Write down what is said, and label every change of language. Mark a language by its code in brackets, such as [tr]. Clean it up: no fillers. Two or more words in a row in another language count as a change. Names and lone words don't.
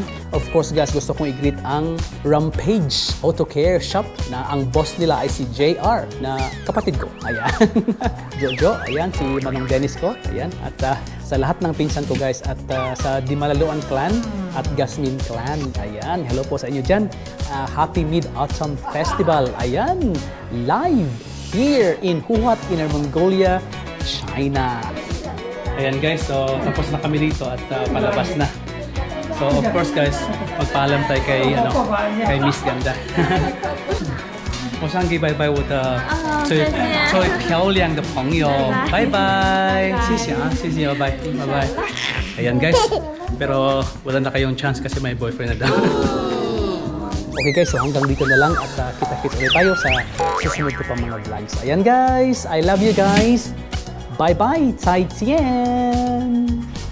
[en] Of course guys, [tl] gusto kong i-greet ang Rampage Auto Care Shop na ang boss nila ay si JR na kapatid ko. Ayan. Jojo, ayan, si Manong Dennis ko. Ayan. At sa lahat ng pinsan ko guys at sa Dimalaluan Clan at Gasmin Clan. Ayan. Hello po sa inyo dyan. [en] Happy Mid-Autumn Festival. [tl] Ayan. [en] Live here in Huhot, Inner Mongolia, China. [tl] Ayan guys, so tapos na kami dito at palabas na. So [en] of course guys, [tl] magpaalam tayo kay Miss Ganda. [zh] 我想给拜拜我的最漂亮的朋友，拜拜，谢谢啊，谢谢，拜拜，拜拜. [tl] Ayan guys, pero wala na kayong chance kasi may boyfriend na daw. Okay guys, so hanggang dito na lang at kita-kita ulit tayo sa susunod ko pa mga vlogs. Ayan guys, [en] I love you guys. Bye-bye, [zh] 再见.